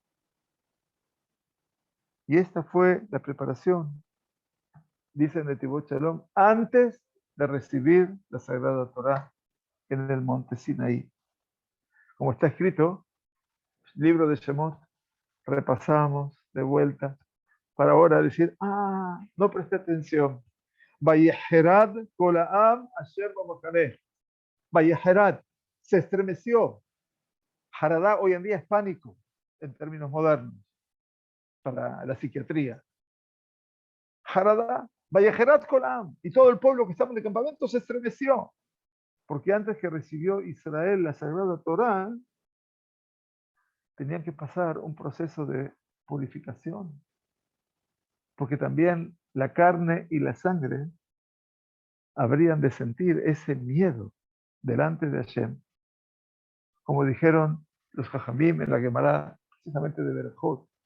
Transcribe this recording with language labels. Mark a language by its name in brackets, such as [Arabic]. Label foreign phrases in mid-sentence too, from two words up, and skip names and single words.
[Spanish] Y esta fue la preparación, dice Netivot Shalom, antes de recibir la Sagrada Torá en el monte Sinaí. Como está escrito, libro de Shemot, repasamos de vuelta para ahora decir, no presté atención. [Hebrew] ויחרד כל העם אשר במחנה. [Spanish] Vayeherad, se estremeció. Haradá hoy en día es pánico en términos modernos para la psiquiatría. Haradá, [Hebrew] ויחרד כל העם, [Spanish] y todo el pueblo que estaba en el campamento se estremeció, porque antes que recibió Israel la Sagrada Torá, tenían que pasar un proceso de purificación, porque también la carne y la sangre habrían de sentir ese miedo delante de Hashem, como dijeron los Jajamim en la Gemara, precisamente de Berajot.